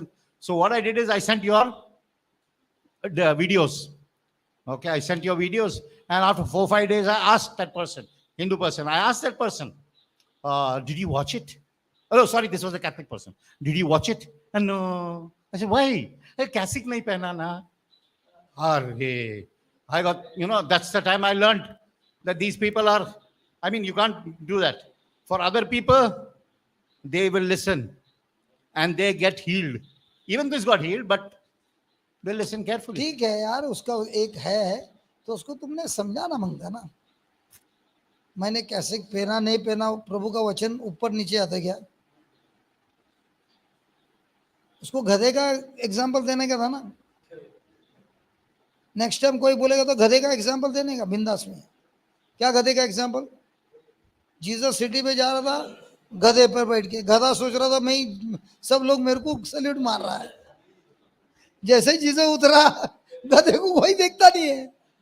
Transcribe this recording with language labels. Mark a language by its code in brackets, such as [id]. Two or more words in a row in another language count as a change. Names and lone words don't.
[en] So what I did is I sent the videos. Okay, I sent your videos. And after 4-5 days, I asked that person, Hindu person, I asked that person, did you watch it? Oh, sorry, this was a Catholic person. Did you watch it? And no. I said, why? Catholic [hi] नहीं पहना ना. [en] Arre. I got, that's the time I learned that these people are, you can't do that. For other people, they will listen and they get healed. Even this got healed, but they listen carefully. [hi] ठीक है यार उसका एक है तो उसको तुमने समझाना मांगता ना मैंने कैसे पहना नहीं पहना प्रभु का वचन ऊपर नीचे आता क्या उसको गधे का एग्जांपल देने का था ना [en] next time [hi] कोई बोलेगा तो गधे का एग्जांपल देने का बिंदास में क्या गधे का एग्जांपल जीसस सिटी में जा रहा था गधे पर बैठ के गधा सोच रहा था मैं सब लोग मेरे को सैल्यूट मार रहा है जैसे ही जीसस उतरा गधे को कोई देखता नहीं है